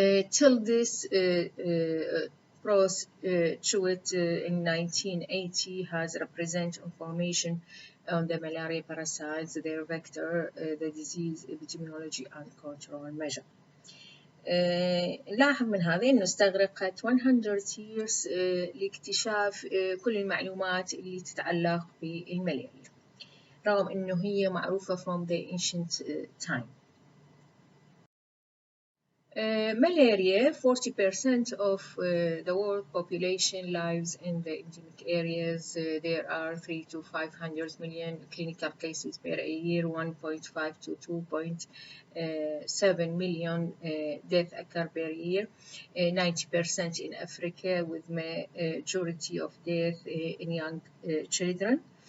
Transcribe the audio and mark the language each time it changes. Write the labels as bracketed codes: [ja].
[en] Till this Chewett in 1980 has represent information on the malaria parasites, their vector, the disease epidemiology and control measure. [ar] نلاحظ من هذه إنه استغرقت [en] 100 years [ar] لاكتشاف كل المعلومات اللي تتعلق بالملاريا، رغم إنه هي معروفة [en] from the ancient time. Malaria, 40% of the world population lives in the endemic areas. There are 300 to 500 million clinical cases per year, 1.5 to 2.7 million deaths occur per year, 90% in Africa, with majority of death in young children.